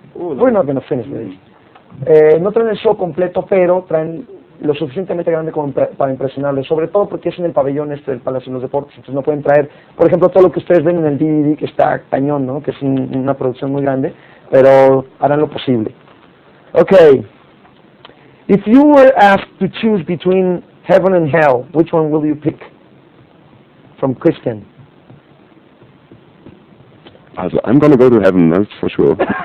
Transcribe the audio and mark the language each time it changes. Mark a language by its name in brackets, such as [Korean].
[English] We're not going to finish with this. [Spanish] No traen el show completo, pero traen lo suficientemente grande como para impresionarles, sobre todo porque es en el pabellón del Palacio de los Deportes, entonces no pueden traer, por ejemplo, todo lo que ustedes ven en el DVD, que está cañón, ¿no? Que es una producción muy grande, pero harán lo posible. [English] Okay. If you were asked to choose between heaven and hell, which one will you pick? From Christian. Also, I'm gonna go to heaven, that's for sure.